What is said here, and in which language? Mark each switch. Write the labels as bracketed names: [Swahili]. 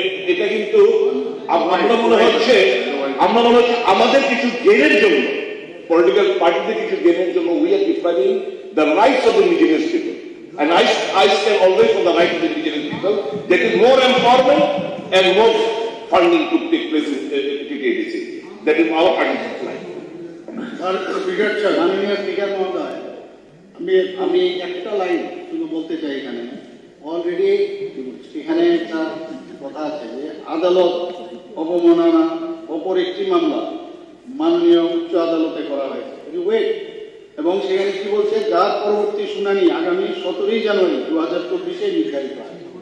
[Bangla] এটা কিন্তু আমরা মনে হচ্ছে আমাদের কিছু গেনের জন্য, [English] Political পার্টিতে কিছু গেনের জন্য we are defining the rights of the indigenous people, and I stand always for the right of the indigenous people. There is more empowerment and more funding to take place in TTADC. That is our party's line. [Bangla] Speaker sir, মাননীয় speaker মহোদয়, আমি একটা line শুধু বলতে চাই এখানে। Already এখানে একটা কথা আছে যে আদালত অবমাননা অপর একটি মামলা মাননীয় উচ্চ আদালতে করা হয়েছে, ওয়েট, এবং সেখানে কি বলছে, যার পরবর্তী শুনানি আগামী 17 জানুয়ারি 2024 নির্ধারিত হয়।